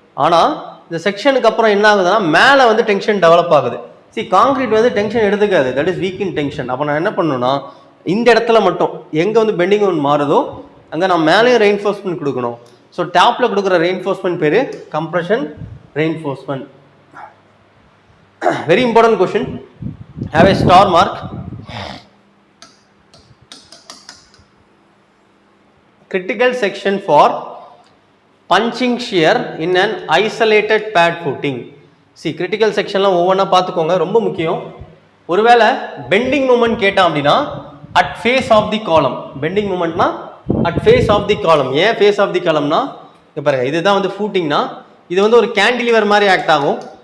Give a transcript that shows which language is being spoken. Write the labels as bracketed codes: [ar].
[ta] ஆனால் இந்த செக்ஷனுக்கு அப்புறம் என்ன ஆகுதுன்னா மேலே வந்து டென்ஷன் டெவலப் ஆகுது. காங்கிரீட் வந்து tension எடுத்துக்காது, that is weak in tension. அப்போ நான் என்ன பண்ணணும்னா இந்த இடத்துல மட்டும் எங்கே வந்து பெண்டிங் மூமெண்ட் மாறுதோ அங்கே நான் மேலேயும் ரெயின்ஃபோர்ஸ்மெண்ட் கொடுக்கணும். ஸோ டாப்பில் கொடுக்குற ரெயின்ஃபோர்ஸ்மெண்ட் பேர் compression reinforcement. [en] Very important question. Have a star mark. Critical section for punching shear in an isolated pad footing. [ta] See, critical section ஒவ்வொன்றா பார்த்துக்கோங்க, ரொம்ப முக்கியம். ஒருவேளை பெண்டிங் மூமெண்ட் கேட்டான் அப்படின்னா அட் ஃபேஸ் ஆஃப் தி காலம். Bending மூமெண்ட்னா at face of the காலம். ஏன் ஃபேஸ் ஆஃப் தி காலம்னா இங்கே பாருங்க, இதுதான் வந்து ஃபூட்டிங்னா இது வந்து ஒரு கேண்டிலிவர் மாதிரி ஆக்ட் ஆகும்.